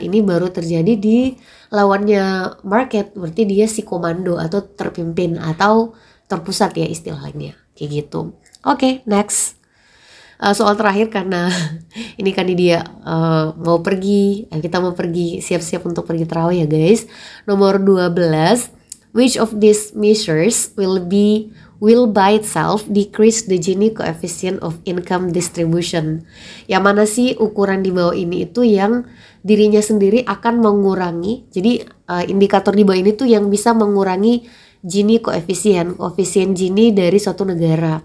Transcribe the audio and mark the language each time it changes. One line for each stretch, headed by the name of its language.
Indonesian: Ini baru terjadi di lawannya market, berarti dia si komando atau terpimpin atau terpusat ya istilah lainnya, kayak gitu. Oke, next. Soal terakhir karena ini kan dia mau pergi, kita mau pergi siap-siap untuk pergi tarawih ya guys.
English: Nomor 12, which of these measures will by itself decrease the Gini coefficient of income distribution.
Indonesian: Yang mana sih ukuran di bawah ini itu yang dirinya sendiri akan mengurangi. Jadi indikator di bawah ini tuh yang bisa mengurangi Gini koefisien Gini dari suatu negara.